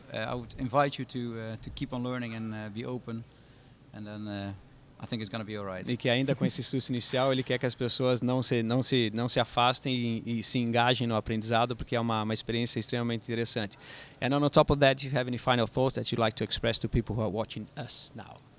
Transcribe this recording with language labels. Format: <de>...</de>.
<en>I would invite you to keep on learning and be open, and then I think it's going to be all right.</en> <pt>E que ainda com esse susto inicial, ele quer que as pessoas não se afastem e se engajem no aprendizado, porque é uma experiência extremamente interessante.</pt> <en>And on top of that, do you have any final thoughts that you'd like to express to people who are watching us now?</en>